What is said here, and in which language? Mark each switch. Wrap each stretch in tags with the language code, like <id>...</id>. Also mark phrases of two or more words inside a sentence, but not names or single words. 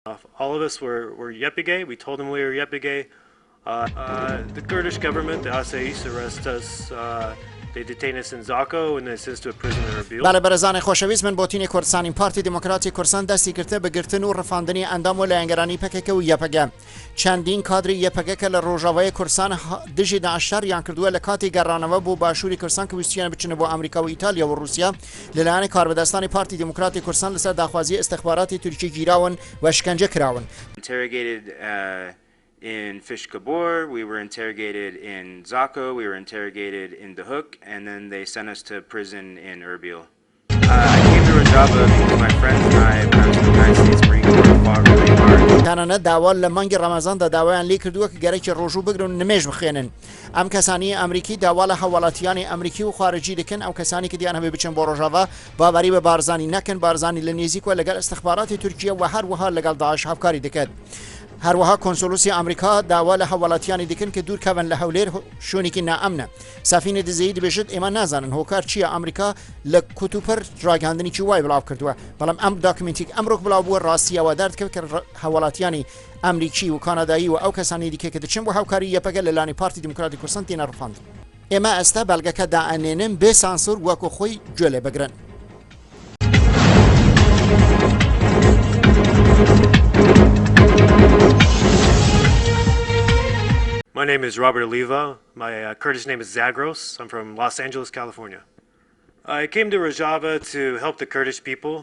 <en>All of us were YPG. We told them we were YPG. The Kurdish government, the Asais, arrest us. They detain us in Zako and they send us to a prison in Erbil.</en> <ckb>بله برزان خوشویست من بوتینی کردستانی پارتی دموکراتی کردستان دستی کرده به گرتن و رفاندنی اندام و لنگرانی پکک و یپگه چندین کادری یپگه که لروژاوای کردستان دژی داعشار یان کردووە لە کاتی گەڕانەوە بۆ باشووری کوردستان کە ویستیانە بچنە بۆ ئەمریکا و ئیتالیا و رووسیا لەلایەنی کاربەدەستانی پارتی دموکراتی کوردستان لەسەر داخوازی استخباراتی تورکی گیراون و شکنجە کراون.</ckb> <en>In Fishkabor, we were interrogated in Zako, we were interrogated in the Hook, and then they sent us to prison in Erbil. I came to Rojava because my friends and I, when I was in the United States Marine Corps, fought really hard.</en> <ckb>تەنانەت داوا لە مانگی ڕەمەزاندا داوایان لێ کردووە کە گەرەکی ڕۆژوو بگرن و نمێژ بخێنن. ئەم کەسانی ئەمریکی داوا لە هەواڵاتیانی ئەمریکی و خارجی دەکەن ئەو کەسانی کە دییان هەبێ بچن بۆ ڕۆژاوا باوەری بە بارزانی نەکەن بارزانی لە نێزیکوە لەگەڵ استخباراتی تورکیە و هەروەها لەگەڵ داعش هاوکاری دەکات. هەروەها کۆنسۆلوسی ئەمریکا داوا لە هەواڵاتیانی دەکەن کە دوورکەون لە هەولێر شوێنێکی نائەمنە. سەفینە دزەیی دەبێژێت ئێمە نازانن هۆکار چییە ئەمریکا لە کوتوپەر ڕاگەاندنی وای بڵاو کردووە بەڵام ئەم داکمنتیک ئەمڕۆک بڵاو بووە ڕاستیەوەدار دەکەوێت کە هەواڵاتیانی ئەمریکی و کانادایی و ئەو کەسانی دیکە کە دەچن بۆ هاوکاری یەپەگە لەلانی پارتی دموکراتی کوردستان تێنە ڕفاند. ئێمە ئێستا بەڵگەکە دائەنێنن بێ سانسور وەکو خۆی گوێ لێ بگرن.</ckb> <en>My name is Robert Oliva. My Kurdish name is Zagros. I'm from Los Angeles, California. I came to Rojava to help the Kurdish people.</en>